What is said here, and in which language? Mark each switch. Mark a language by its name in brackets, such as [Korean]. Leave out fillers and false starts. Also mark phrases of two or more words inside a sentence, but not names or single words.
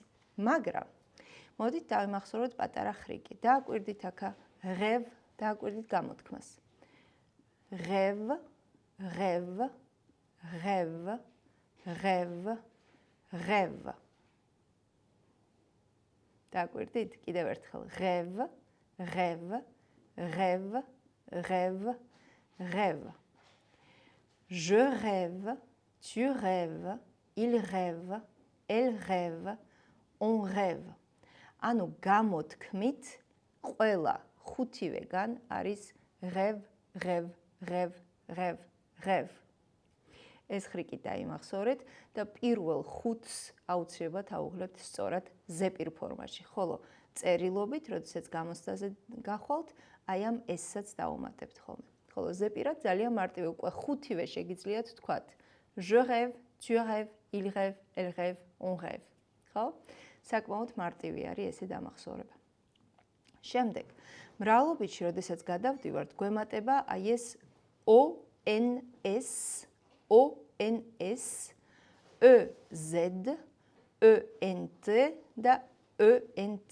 [Georgian] მაგრამ მოდით დავიმახსოვროთ პატარა ხრიკი. დააკვირდით აქა rêve, დააკვირდით გამოთქმას. Rêve. დააკვირდით? კიდევ ერთხელ. [French] Rêve. Je rêve, tu rêves, il rêve, elle rêve, on rêve. [Georgian] ანუ გამოთქმით ყველა ხუთივეგან არის rêve. ეს ხრიკი დაიმახსოვრეთ და პირველ ხუთს აუცილებლად აუღლებთ სწორად ზეპირ ფორმაში. ხოლო წერილობით, როდესაც გამოცდაზე გახვალთ, აი ამ S-საც დაუმატებთ ხოლმე. ხოლო ზეპირად ძალიან მარტივი, უკვე ხუთივე შეგიძლიათ თქვათ. [French] Je rêve, tu rêves, il rêve, elle rêve, on rêve. [Georgian] ხო? საკმაოდ მარტივი არის ესე დამახსოვრება. შემდეგ, მრავლობითში, როდესაც გადავდივართ, გვემატება აი ეს ONS, ONS, EZ, ENT და ENT.